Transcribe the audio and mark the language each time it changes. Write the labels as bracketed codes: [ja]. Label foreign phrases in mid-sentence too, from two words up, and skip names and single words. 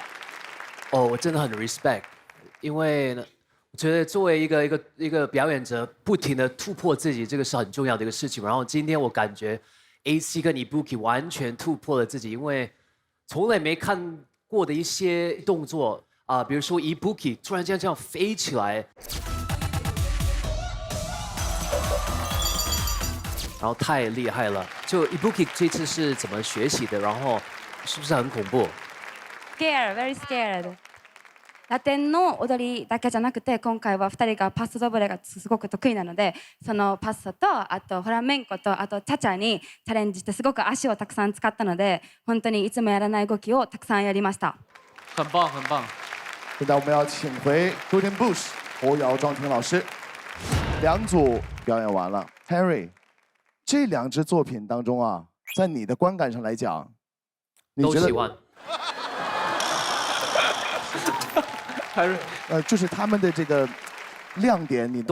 [zh] 哦，我真的很 respect， 因为呢，我觉得作为一个表演者，不停的突破自己，这个是很重要的一个事情。然后今天我感觉 AC 跟 Ibuki 完全突破了自己，因为从来没看过的一些动作啊，比如说 Ibuki 突然间这样飞起来，然后太厉害了。就 Ibuki 这次是怎么学习的？然后是不是很恐怖？ [en] Scared, very scared. [ja] ラテンの踊りだけじゃなくて今回は2人がパスドブレがすごく得意なのでそのパスとあとフラメンコとあとチャチャにチャレンジしてすごく足をたくさん使ったので本当にいつもやらない動きをたくさんやりました。 [zh] 很棒很棒。现在我们要请回 Golden Bush 侯瑶、庄婷老师，两组表演完了。Harry， 这两支作品当中啊，在你的观感上来讲，你觉得？都喜欢。就是他们的这个亮点，你